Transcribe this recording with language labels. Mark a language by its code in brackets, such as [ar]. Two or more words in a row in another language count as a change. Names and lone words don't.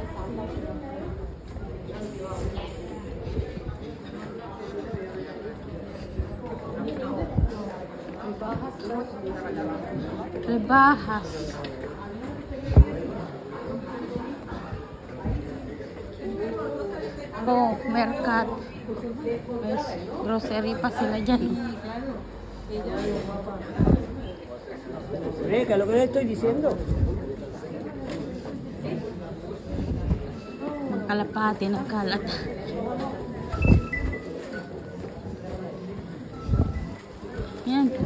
[tl] Rebahas. Mercat. May grocery pa sila dyan. [es] Que lo que le estoy diciendo. [tl] Kalapati, nagkalat. Yan.